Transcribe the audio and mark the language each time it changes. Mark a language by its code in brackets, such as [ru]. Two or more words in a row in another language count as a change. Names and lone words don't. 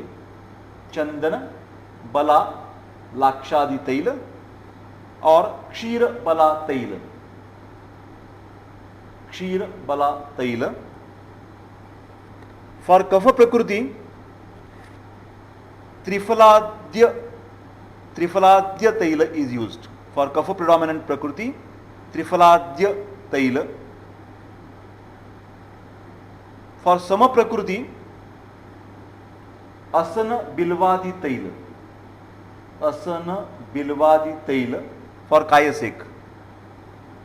[en] Chandana Bala Lakshadi Taila or Kshira Bala Taila. Kshira Bala Taila. For Kapha Prakriti, Trifaladya Taila is used. For Kapha predominant Prakriti, Trifaladya Taila. For Sama Prakriti, Asana Bilvadi Taila. Asana Bilvadi Taila for Kaya Seka.